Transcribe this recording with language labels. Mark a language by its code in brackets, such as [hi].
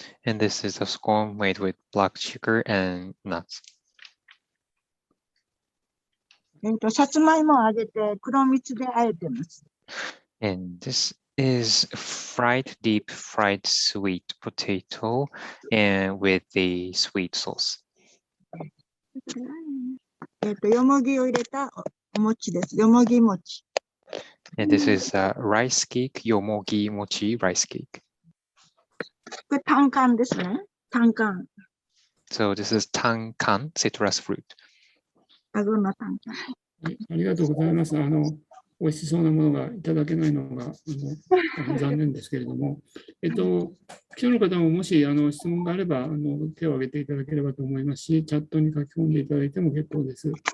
[en] And this is a scone made with black sugar and nuts. [ja] さつまいもを揚げて黒蜜で和えてます。 [en] And this is deep fried sweet potato and with the sweet sauce. [ja] よもぎを入れたお餅です。よもぎ餅。 [en] And this is a rice cake, yomogi mochi rice cake. [ja] これタンカンですね。タンカン。 [en] So this is tankan, citrus fruit. [ja] アゴのタンカン。はい、ありがとうございます。美味しそうなものがいただけないのが残念ですけれども、記者の方ももし質問があれば手を挙げていただければと思いますし、チャットに書き込んでいただいても結構です。